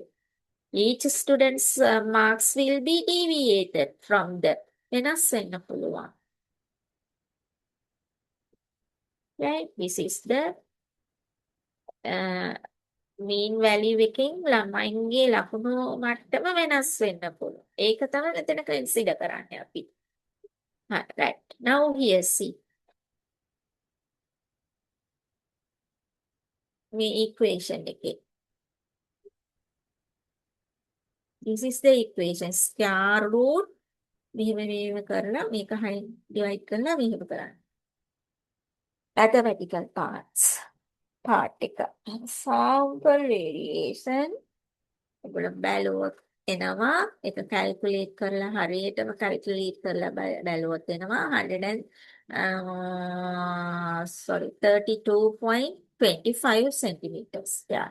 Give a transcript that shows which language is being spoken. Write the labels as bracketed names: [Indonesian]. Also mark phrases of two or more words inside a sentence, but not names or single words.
[English] Each student's marks will be deviated from the [Sinhala] වෙනස් වෙන්න පුළුවන්. [English] Right? This is the mean value [Sinhala] එකෙන් ළමයින්ගේ ලකුණු මට්ටම වෙනස් වෙන්න පුළුවන්. ඒක තමයි මෙතන consider කරන්නේ අපි. [English] Right. Now here see. [Sinhala] මේ equation එකේ. [English] This is the equation. Square root [Sinhala] මෙහෙම කරලා මේක divide කරලා මෙහෙම කරන්න. [English] Mathematical part එක. Sample variation. [Sinhala] ඔයගොල්ලෝ බැලුවොත් එනවා. ඒක calculate කරලා හරියටම calculate කරලා බැලුවොත් එනවා 32.25 centimeters. Yeah.